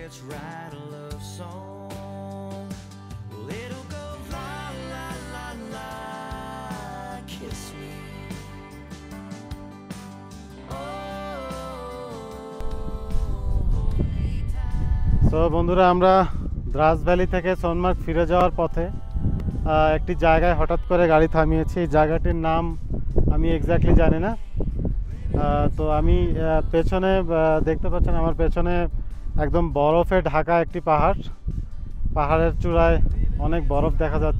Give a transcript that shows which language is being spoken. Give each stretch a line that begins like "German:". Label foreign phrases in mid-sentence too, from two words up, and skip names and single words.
English: write a love song. Well, it'll go la la la la, kiss me.
Bangla: সো বন্ধুরা, আমরা দ্রাস ভ্যালি থেকে সোনমার্গ ফিরে যাওয়ার পথে একটি জায়গায় হঠাৎ করে গাড়ি থামিয়েছি। এই জায়গাটির নাম আমি এক্স্যাক্টলি জানি না। তো আমি পেছনে দেখতে পাচ্ছেন, আমার পেছনে একদম বরফে ঢাকা একটি পাহাড়ের চূড়ায় অনেক বরফ দেখা যাচ্ছে।